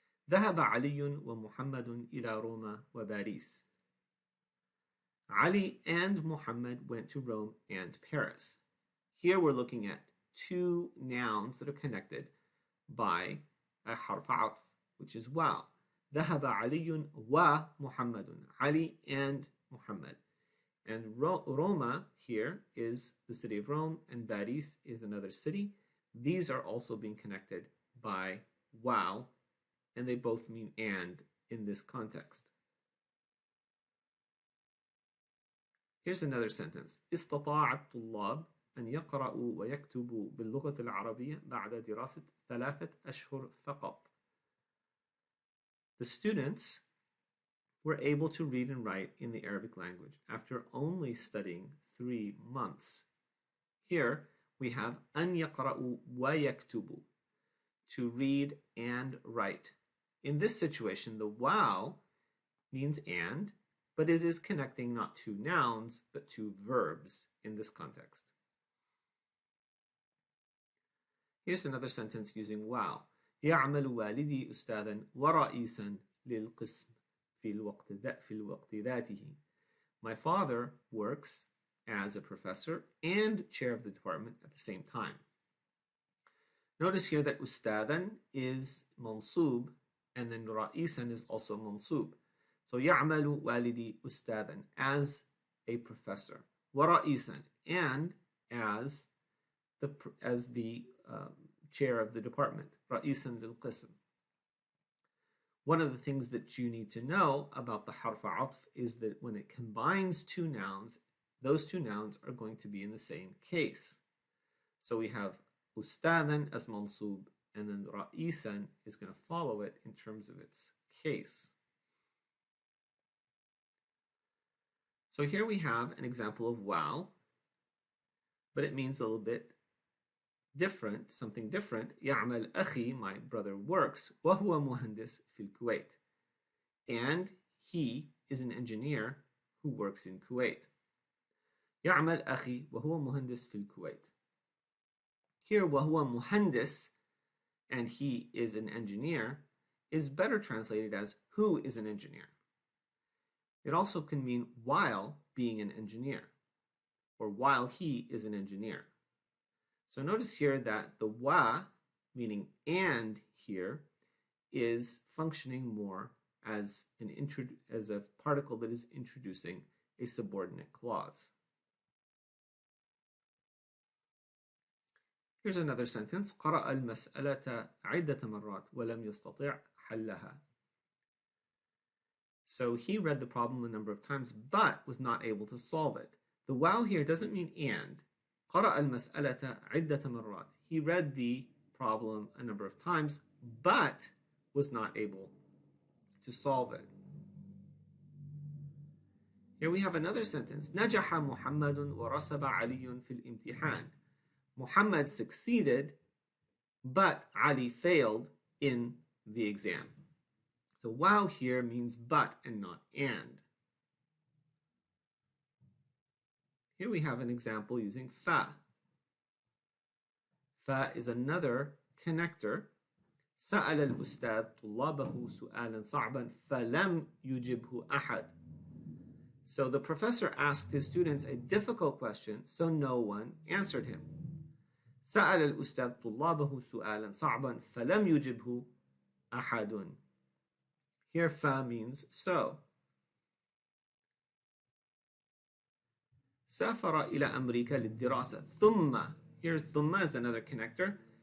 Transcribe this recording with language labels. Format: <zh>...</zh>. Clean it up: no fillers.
<ar>ذهب علي ومحمد إلى روما وباريس.</ar> <en>Ali and Muhammad went to Rome and Paris. Here we're looking at two nouns that are connected by a حرف عطف, which is wow.</en> <ar>ذهب علي ومحمد.</ar> <en>Ali and Muhammad. And Roma here is the city of Rome, and Paris is another city. These are also being connected by wow, and they both mean and in this context. Here's another sentence.</en> <ar>استطاع الطلاب أن يقرأوا ويكتبوا باللغة العربية بعد دراسة 3 أشهر فقط.</ar> <en>The students were able to read and write in the Arabic language after only studying 3 months. Here we have</en> <ar>أن يقرأوا ويكتبوا,</ar> <en>to read and write. In this situation, the wow means and, but it is connecting not two nouns, but two verbs in this context. Here's another sentence using wow.</en> <ar>يعمل والدي أستاذا ورئيسا للقسم في الوقت ذاته.</ar> <en>My father works as a professor and chair of the department at the same time. Notice here that أستاذا is mansub, and then رئيسا is also mansub. So</en> <ar>يعمل والدي أستاذا,</ar> <en>as a professor,</en> <ar>ورئيسا,</ar> <en>and as the chair of the department,</en> <ar>رئيسا للقسم.</ar> <en>One of the things that you need to know about the حرف عطف is that when it combines two nouns, those two nouns are going to be in the same case. So we have أستاذا as mansub, and then رئيسا is going to follow it in terms of its case. So here we have an example of wow, but it means a little bit different, something different.</en> <ar>يعمل أخي,</ar> <en>my brother works,</en> <ar>وهو مهندس في الكويت.</ar> <en>And he is an engineer who works in Kuwait.</en> <ar>يعمل أخي وهو مهندس في الكويت.</ar> <en>Here,</en> <ar>وهو مهندس,</ar> <en>and he is an engineer, is better translated as who is an engineer. It also can mean while being an engineer, or while he is an engineer. So notice here that the wa, meaning and here, is functioning more as a particle that is introducing a subordinate clause. Here's another sentence.</en> <ar>قرأ المسألة عدة مرات ولم يستطع حلها.</ar> <en>So he read the problem a number of times, but was not able to solve it. The wow here doesn't mean and.</en> <ar>قرأ المسألة عدة مرات.</ar> <en>He read the problem a number of times, but was not able to solve it. Here we have another sentence.</en> <ar>نجح محمد ورسب علي في الامتحان.</ar> <en>Muhammad succeeded, but Ali failed in the exam. So wow here means but and not and. Here we have an example using fa. Fa is another connector.</en> <ar>سأل الأستاذ طلابه سؤالا صعبا فلم يجبه أحد.</ar> <en>So the professor asked his students a difficult question, so no one answered him.</en> <ar>سأل الأستاذ طلابه سؤالا صعبا فلم يجبه أحد.</ar> <en>Here fa means so.</en> <ar>سافر إلى أمريكا للدراسة.</ar> <en>ثم, here's ثم is another connector.</en>